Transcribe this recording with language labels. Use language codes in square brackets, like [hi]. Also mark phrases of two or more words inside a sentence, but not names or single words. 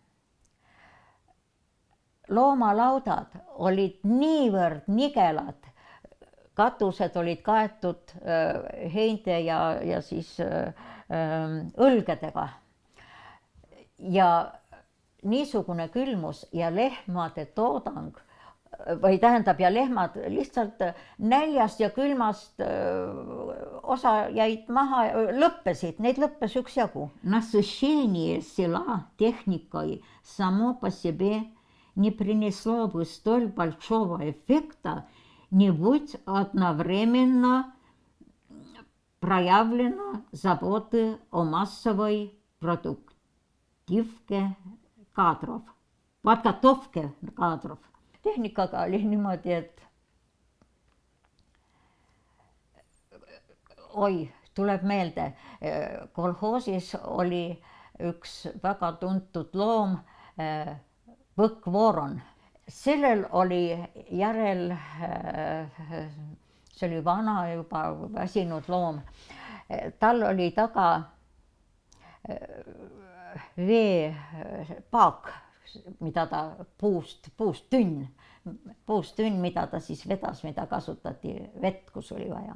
[et] Loomalaudad olid niivõrd nigelad, katused olid kaetud heinte ja siis õlgedega. Ja niisugune külmus ja lehmade toodang, või tähendab, ja lehmad lihtsalt näljast ja külmast osa jäid maha, lõppesid, neid lõppes üksjagu. [ru] Насыщение села техникой само по себе не принесло бы столь большого эффекта, не будь одновременно проявлено заботы о массовой продуктивке подготовке кадров. [et] Tehnikaga oli niimoodi, et tuleb meelde, kolhoosis oli üks väga tuntud loom, võkkvooron. Sellel oli järel, see oli vana juba väsinud loom, tal oli taga veepaak, mida ta puust tünn, mida ta siis vedas, mida kasutati vett, kus oli vaja.